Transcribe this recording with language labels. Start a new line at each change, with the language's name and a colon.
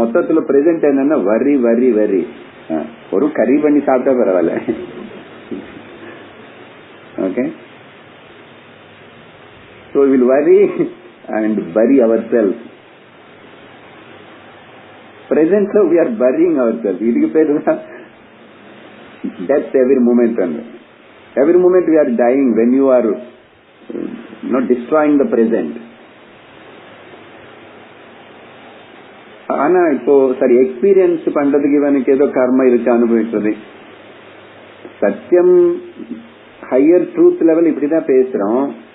Tamil: மொத்தத்துல பிரசன்ட் என்னன்னா வரி வரி வரி. ஒரு கறி பண்ணி சாப்பிட்டா பரவாயில்ல.
English: Okay, so we will worry and bury ourselves. Present we are burying ourselves.
Tamil: இதுக்கு பேரு
English: death every moment. Every moment we are dying when you are not destroying the present.
Tamil: ஆனா இப்போ சரி எக்ஸ்பீரியன்ஸ் பண்றதுக்கு இவனுக்கு ஏதோ கர்ம இருக்கு அனுபவிக்கிறது. சத்தியம் ஹையர் ட்ரூத் லெவல் இப்படிதான் பேசுறோம்.